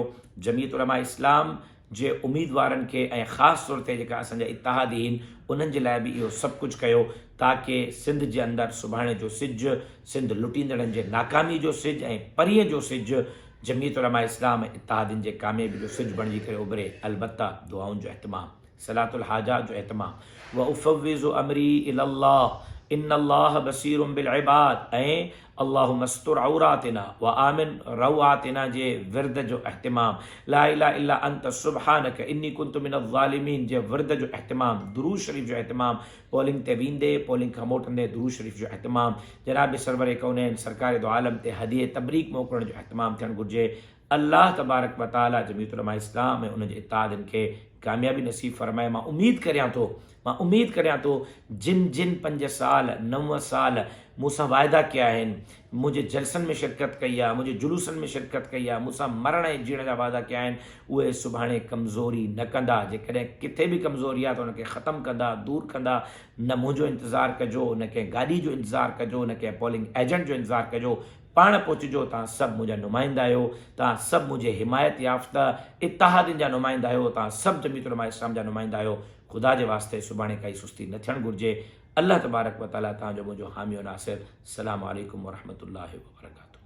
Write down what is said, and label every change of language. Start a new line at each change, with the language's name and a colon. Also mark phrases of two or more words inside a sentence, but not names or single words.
Sindhi: जमीयत उलमा इस्लाम जे उम्मीदवारनि खे ऐं ख़ासि तौर ते जेका असांजा इत्तेहादी आहिनि उन्हनि जे लाइ बि इहो सभु कुझु कयो ताकी सिंध जे अंदरि सुभाणे जो सिजु, सिंध लुटींदड़नि जे नाकामी जो सिजु ऐं परीअं जो सिजु जमीयत उलमा इस्लाम ऐं इत्तेहादियुनि जे कामयाबी जो सिजु बणिजी करे उभरे। अलबत्ता दुआउनि जो एहतमाम,
Arabic: صلاة الحاجة
Sindhi: जो एहतमाम।
Arabic: وأفوض أمري إلى الله إن الله بصير بالعباد
Sindhi: ऐं
Arabic: اللهم استر عوراتنا وآمن روعاتنا
Sindhi: जे विर्द जो एहतमाम,
Arabic: لا إله إلا أنت سبحانك إني كنت من الظالمين
Sindhi: जे विर्द जो एहतमाम, दुरूद शरीफ़ जो एहतमाम, पोलिंग ते वेंदे पोलिंग खां मोटंदे दुरूद शरीफ़ जो एहतमाम, जनाब सरवर कौनैन सरकार दो आलम ते हदिये तबरीक मोकिलण जो एहतमाम थियणु घुरिजे।
Arabic: الله تبارك وتعالى
Sindhi: जमीयत उलमा इस्लाम ऐं उनजे इत्तेहादियुनि खे कामयाबी नसीब फरमाए। मां उम्मीद करियां थो जिन जिन 5 साल 9 साल मूंसां वाइदा कया आहिनि, मुंहिंजे जलसनि में शिरकत कई आहे, मुंहिंजे जुलूसनि में शिरकत कई आहे, मूंसां मरण ऐं जीअण जा वाइदा कया आहिनि, उहे सुभाणे कमज़ोरी न कंदा। जेकॾहिं किथे बि कमज़ोरी आहे त उनखे ख़तमु कंदा, दूरि कंदा। न मुंहिंजो इंतज़ारु कजो, न कंहिं गाॾी जो इंतज़ारु कजो, न कंहिं पोलिंग एजेंट जो इंतज़ारु कजो, पाण पहुचिजो। तव्हां सभु मुंहिंजा नुमाइंदा आहियो, तव्हां सभु मुंहिंजे हिमायत याफ़्ता इत्तेहादियुनि जा नुमाइंदा आहियो, तव्हां सभु जमीयत उलमा इस्लाम जा नुमाइंदा आहियो। ख़ुदा जे वास्ते सुभाणे काई सुस्ती न थियणु घुरिजे।
Arabic: الله تبارك وتعالى
Sindhi: तव्हांजो मुंहिंजो हामी नासिर।
Arabic: السلام عليكم ورحمة الله وبركاته.